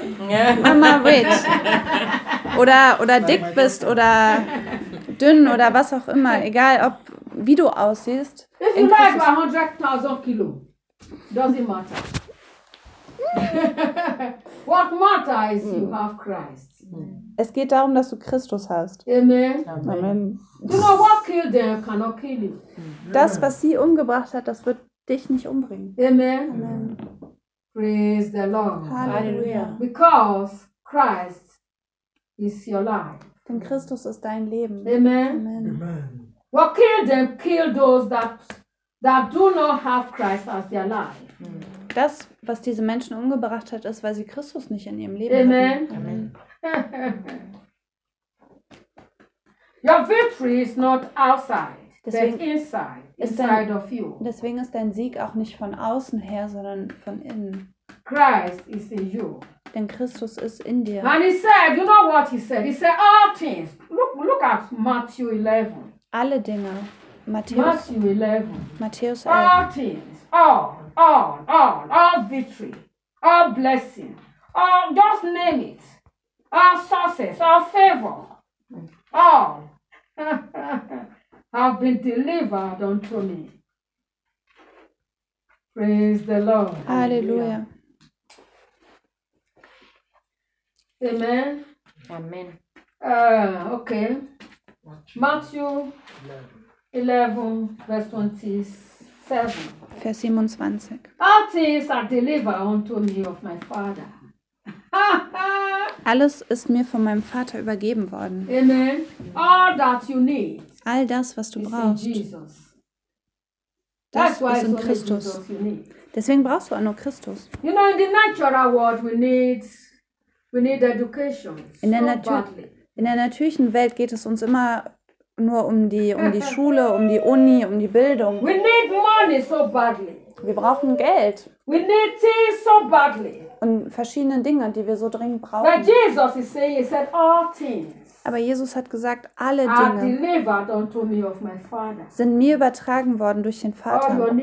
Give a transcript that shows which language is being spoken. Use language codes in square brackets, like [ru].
[en] yeah. Mama, wait. [de] Oder dick bist oder dünn oder was auch immer, egal ob wie du aussiehst. [en] If you like 100,000 Kilo, doesn't matter. What matter is you have Christ. [de] Es geht darum, dass du Christus hast. [en] Amen. [de] Amen. [en] You know what killed them cannot kill you. [de] Das, was sie umgebracht hat, das wird dich nicht umbringen. [en] Amen. [de] Amen. [en] Praise the Lord. [de] Halleluja. [en] Because Christ is your life. [de] Denn Christus ist dein Leben. [en] Amen. [de] Amen. [en] What killed them killed those that do not have Christ as their life. [de] Das, was diese Menschen umgebracht hat, ist, weil sie Christus nicht in ihrem Leben [en] Amen. [de] Hatten. [en] Amen. Your victory is not outside, [de] deswegen [en] but inside of you. [de] Deswegen ist dein Sieg auch nicht von außen her, sondern von innen. [en] Christ is in you. [de] Denn Christus ist in dir. [en] And he said, you know what he said? He said all things. Look at Matthew 11. [de] Alle Dinge. Matthäus [en] 11. All things. All victory, all blessing, all, just name it, all success, all favor, all have been delivered unto me. Praise the Lord. Hallelujah. Amen. Amen. Okay. Matthew 11, verse 27. [de] Vers 27. [en] All things are delivered unto me of my Father. [de] Alles ist mir von meinem Vater übergeben worden. [en] Amen. All that you need. [de] All das, was du brauchst. Jesus. Das ist in Christus. Deswegen brauchst du auch nur Christus. [en] You know, in the natural world we need education. [de] In der natürlichen Welt geht es uns immer nur um die Schule, um die Uni, um die Bildung. [en] We need money so badly. [de] Wir brauchen Geld. [en] We need things so badly. [de] Und verschiedene Dinge, die wir so dringend brauchen. [en] But Jesus is saying, he said, all things. [de] Aber Jesus hat gesagt, alle Dinge sind mir übertragen worden durch den Vater.